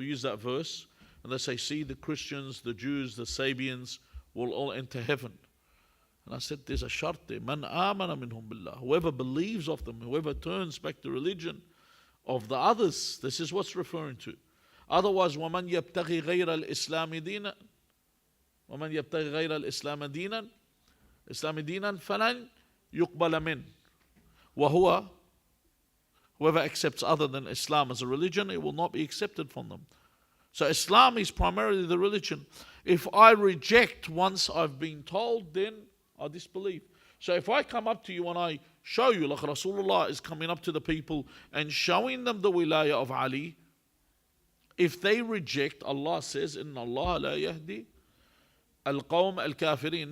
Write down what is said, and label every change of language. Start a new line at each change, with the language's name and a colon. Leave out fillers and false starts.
English: They'll use that verse and they say, see, the Christians, the Jews, the Sabians will all enter heaven. And I said, there's a shart there. Man amana minhum billah. Whoever believes of them, whoever turns back to religion of the others, this is what's referring to.
Arabic: Otherwise, وَمَنْ يَبْتَغِي غَيْرَ الْإِسْلَامِ دِينًا وَمَنْ يَبْتَغِي غَيْرَ الْإِسْلَامِ دِينًا فَلَنْ يُقْبَلَ مِنْ.
English: وَهُوَ, whoever accepts other than Islam as a religion, it will not be accepted from them. So Islam is primarily the religion. If I reject once I've been told, then I disbelieve. So if I come up to you and I show you, like Rasulullah is coming up to the people and showing them the wilaya of Ali, if they reject, Allah says, Inna Allah la yahdi al-qawm al-kafirin.